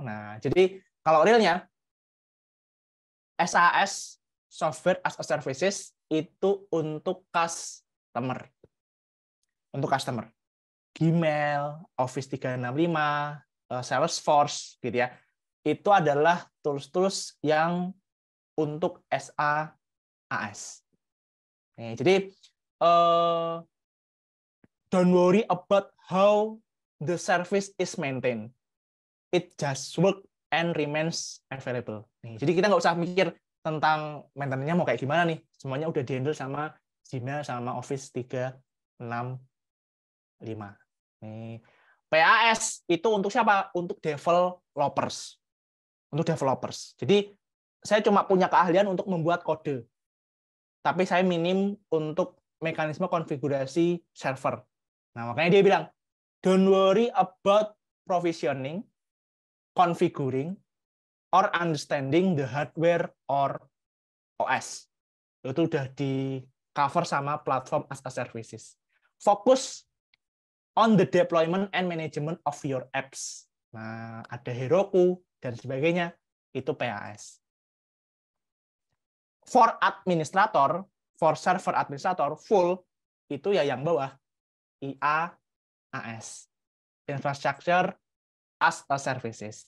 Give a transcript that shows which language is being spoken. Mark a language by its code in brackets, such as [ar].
[id] Nah, jadi kalau realnya SaaS, Software as a Services, itu untuk customer. Untuk customer. Gmail, Office 365, Salesforce, gitu ya. Itu adalah tools-tools yang untuk SaaS. Nih, jadi [en] don't worry about how the service is maintained. It just work and remains available. [id] Nih, jadi kita nggak usah mikir tentang maintenance-nya mau kayak gimana nih. Semuanya udah di-handle sama Gmail sama Office 365. Nih, PaaS itu untuk siapa? Untuk developers. Untuk developers. Jadi saya cuma punya keahlian untuk membuat kode. Tapi saya minim untuk mekanisme konfigurasi server. Nah, makanya dia bilang, [en] don't worry about provisioning, configuring, or understanding the hardware or OS. [id] Itu udah di cover sama Platform as a Services. [en] Fokus on the deployment and management of your apps. [id] Nah, ada Heroku dan sebagainya, itu PaaS. [en] For administrator, for server administrator, full, [id] itu ya yang bawah, [en] IaaS, Infrastructure as a Services.